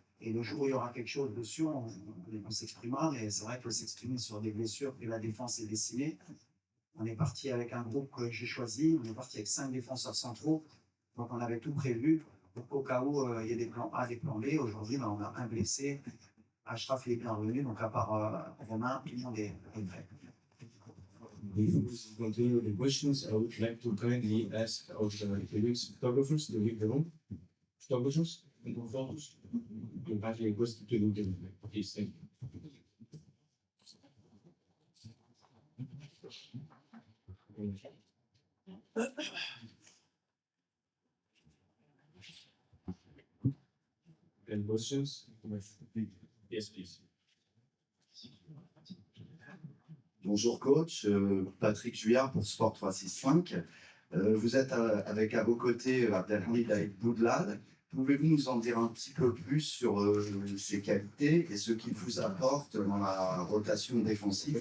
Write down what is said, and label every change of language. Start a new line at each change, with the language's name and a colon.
French: Et le jour où il y aura quelque chose dessus, on s'exprimera. Mais c'est vrai que s'exprimer sur des blessures que la défense est dessinée. On est parti avec un groupe que j'ai choisi. On est parti avec 5 défenseurs centraux. Donc on avait tout prévu. Au cas où il y a des plans A, des plans B. Aujourd'hui, on a un blessé. Ashraf est bien revenu, donc à part Romain, tout le monde est prêt.
English: Before we continue the questions, I would like to kindly ask our photographers to leave the room. Photographers and photos. You have your request to leave the room. Please, thank you. Any questions? Yes, please.
French: Bonjour coach, Patrick Juillard pour Sport 365. Vous êtes avec à vos côtés Abdelhamid Aïd Boudlal. Pouvez-vous nous en dire un petit peu plus sur ses qualités et ce qu'il vous apporte dans la rotation défensive?